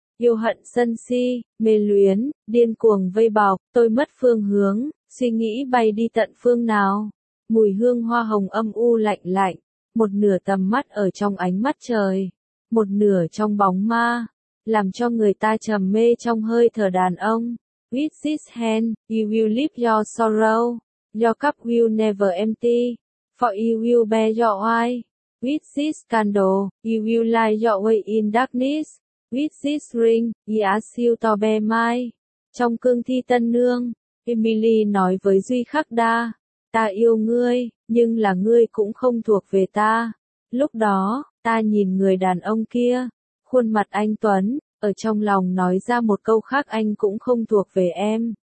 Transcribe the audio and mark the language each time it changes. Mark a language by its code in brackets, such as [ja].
[vi] Yêu hận sân si, mê luyến, điên cuồng vây bọc, tôi mất phương hướng, suy nghĩ bay đi tận phương nào. Mùi hương hoa hồng âm u lạnh lạnh, một nửa tầm mắt ở trong ánh mắt trời, một nửa trong bóng ma, làm cho người ta trầm mê trong hơi thở đàn ông. [en] With this hand, you will lift your sorrow, your cup will never empty, for you will bear your eye. With this candle, you will light your way in darkness. With this ring, he asks you to bear my. [vi] Trong cương thi tân nương, Emily nói với Duy Khắc Đa, ta yêu ngươi, nhưng là ngươi cũng không thuộc về ta. Lúc đó, ta nhìn người đàn ông kia, khuôn mặt anh Tuấn, ở trong lòng nói ra một câu khác, anh cũng không thuộc về em.